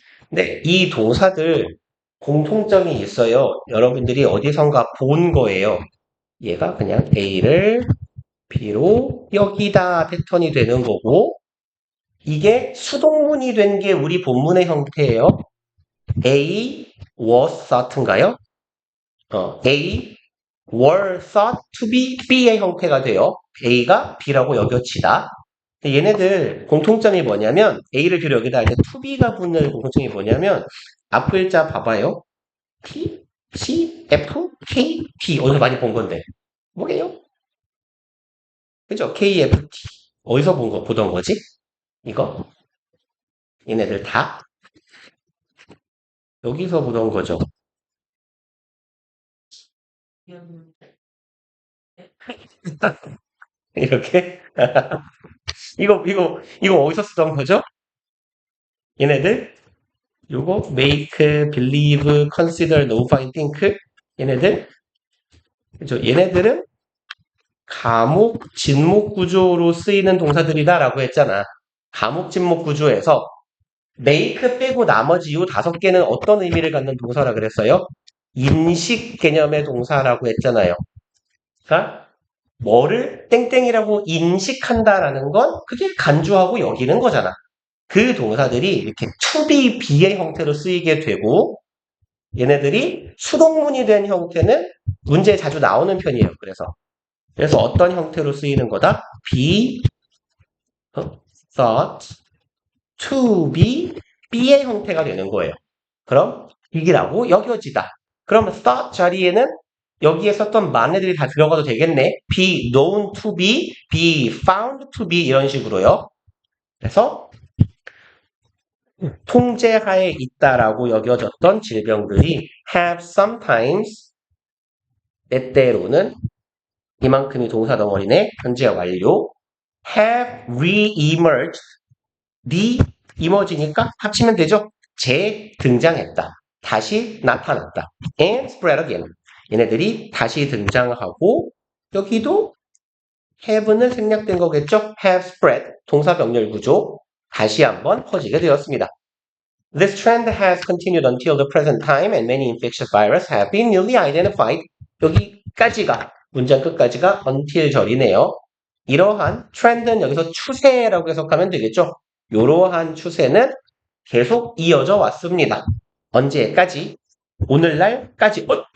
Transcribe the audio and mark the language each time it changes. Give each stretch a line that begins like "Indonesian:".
Korean: 네, 이 동사들 공통점이 있어요. 여러분들이 어디선가 본 거예요. 얘가 그냥 A를 B로 여기다 패턴이 되는 거고 이게 수동문이 된 게 우리 본문의 형태예요.
English: A was thought
Korean: 인가요?
English: A were thought to be B
Korean: 의 형태가 돼요. A가 B라고 여겨지다. 얘네들 공통점이 뭐냐면 A를 B로 여기다 할 때 to B가 붙는 공통점이 뭐냐면 앞 글자 봐봐요. T, C, F, K, T 어디서 많이 본 건데 뭐게요? 그죠? K, F, T 어디서 보던 거지? 이거 얘네들 다 여기서 보던 거죠. 이렇게 이거 어디서 쓰던 거죠? 얘네들 요거
English: make, believe, consider, know, find, think
Korean: 얘네들 그죠? 얘네들은 가목, 진목 구조로 쓰이는 동사들이다라고 했잖아. 가목, 진목 구조에서 make 빼고 나머지 요 5개는 어떤 의미를 갖는 동사라 그랬어요? 인식 개념의 동사라고 했잖아요. 그러니까 뭐를 땡땡이라고 인식한다라는 건 그게 간주하고 여기는 거잖아. 그 동사들이 이렇게 to be, be의 형태로 쓰이게 되고 얘네들이 수동문이 된 형태는 문제에 자주 나오는 편이에요. 그래서 어떤 형태로 쓰이는 거다?
English: be, thought, to be, be
Korean: 의 형태가 되는 거예요. 그럼 이기라고 여겨지다. 그럼 thought 자리에는 여기에 썼던 만네들이 다 들어가도 되겠네.
English: be known to be, be found to be
Korean: 이런 식으로요. 그래서 통제하에 있다라고 여겨졌던 질병들이
English: have sometimes
Korean: 때때로는 이만큼이 동사 덩어리네. 현재 완료.
English: have re-emerged.
Korean: re-emerge니까 합치면 되죠. 재등장했다. 다시 나타났다.
English: and spread again.
Korean: 얘네들이 다시 등장하고 여기도 have는 생략된 거겠죠.
English: have spread.
Korean: 동사 병렬 구조. 다시 한번 퍼지게 되었습니다.
English: This trend has continued until the present time and many infectious viruses have been newly identified.
Korean: 여기까지가 문장 끝까지가 until 절이네요. 이러한 트렌드는 여기서 추세라고 해석하면 되겠죠. 이러한 추세는 계속 이어져 왔습니다. 언제까지? 오늘날까지.